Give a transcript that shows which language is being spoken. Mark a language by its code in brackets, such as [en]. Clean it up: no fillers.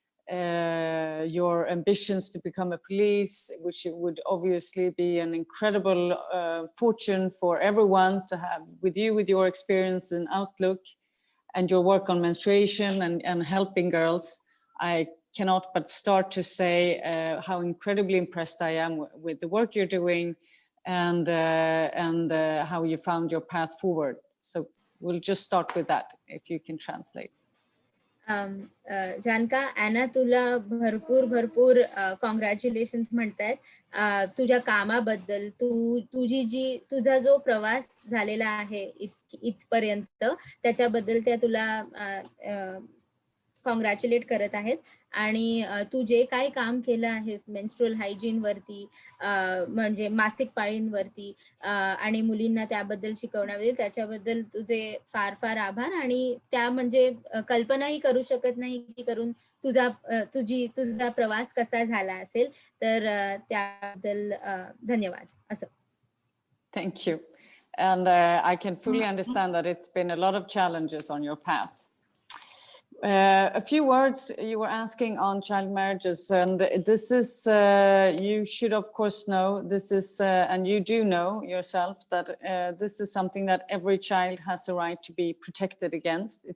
[en] Your ambitions to become a police, which would obviously be an incredible fortune for everyone to have with you, with your experience and outlook, and your work on menstruation and helping girls. I cannot but start to say how incredibly impressed I am with the work you're doing and how you found your path forward. So we'll just start with that, if you can translate. [mr] जानका, Anna तुला भरपूर congratulations म्हणतायत तुझ्या कामाबद्दल. तुझा जो प्रवास झालेला आहे इथपर्यंत त्याच्याबद्दल त्या तुला कॉंग्रॅच्युलेट करत आहेत. आणि तू जे काय काम केलं आहेस मेन्स्ट्रुअल हायजीन वरती, म्हणजे मासिक पाळींवरती, आणि मुलींना त्याबद्दल शिकवण्याबद्दल, त्याच्याबद्दल तुझे फार फार आभार. आणि त्या म्हणजे कल्पनाही करू शकत नाही की करून तुझा प्रवास कसा झाला असेल. तर त्याबद्दल धन्यवाद. असं. [en] Thank you. And I can fully understand that it's been a lot of challenges on your path. A few words you were asking on child marriages, and this is, you should of course know, this is, and you do know yourself, that this is something that every child has a right to be protected against.